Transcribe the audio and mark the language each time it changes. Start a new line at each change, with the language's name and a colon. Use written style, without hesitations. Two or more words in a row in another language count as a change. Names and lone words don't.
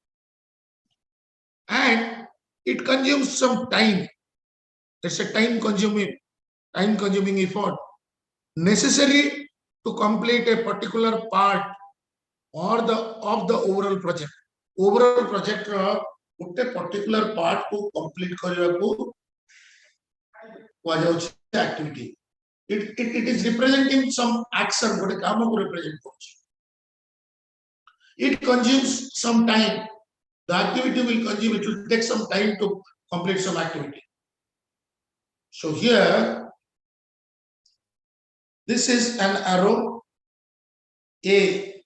English: And it consumes some time. It's a time consuming effort necessary to complete a particular part or of the overall project. Overall project ଗୋଟେ particular part को complete
Odia: କରିବାକୁ କୁହାଯାଉଛି
English: activity. It is representing some action,
Odia: ଗୋଟେ କାମକୁ represent କରୁଛି.
English: It consumes some time. The activity will consume, it will take some time to complete some activity. So here, this is an arrow A.